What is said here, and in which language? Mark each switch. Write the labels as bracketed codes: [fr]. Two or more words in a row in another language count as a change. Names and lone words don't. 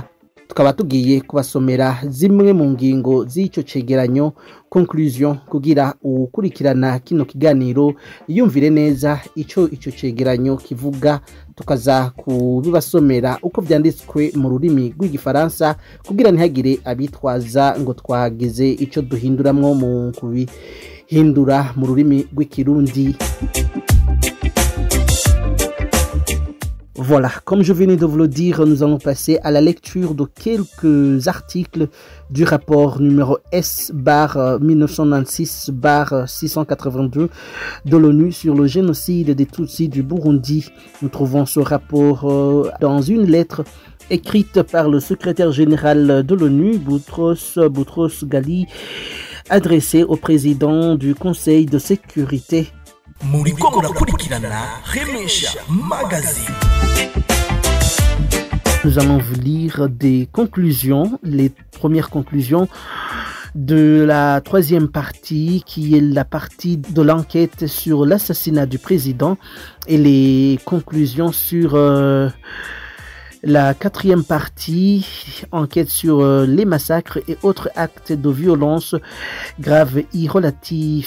[rn] Tukaba tugiye kubasomera zimwe mu ngingo z'ico cegeranyo conclusion kugira ukurikirana kino kiganiro yumvire neza ico cegeranyo kivuga, tukaza kubibasomera uko vyanditswe mu rurimi rw'igifaransa kugira ntihagire abitwaza ngo twagize ico duhinduramwo mu kubihindura mu rurimi rw'ikirundi. [fr] Voilà, comme je venais de vous le dire, nous allons passer à la lecture de quelques articles du rapport numéro S/1996/682 de l'ONU sur le génocide des Tutsis du Burundi. Nous trouvons ce rapport dans une lettre écrite par le secrétaire général de l'ONU, Boutros Ghali, adressée au président du Conseil de sécurité. [rn] Muriko murakurikirana Remesha Magazine. [fr] Nous allons vous lire des conclusions, les premières conclusions de la troisième partie, qui est la partie de l'enquête sur l'assassinat du président, et les conclusions sur la quatrième partie, enquête sur les massacres et autres actes de violence graves et relatifs.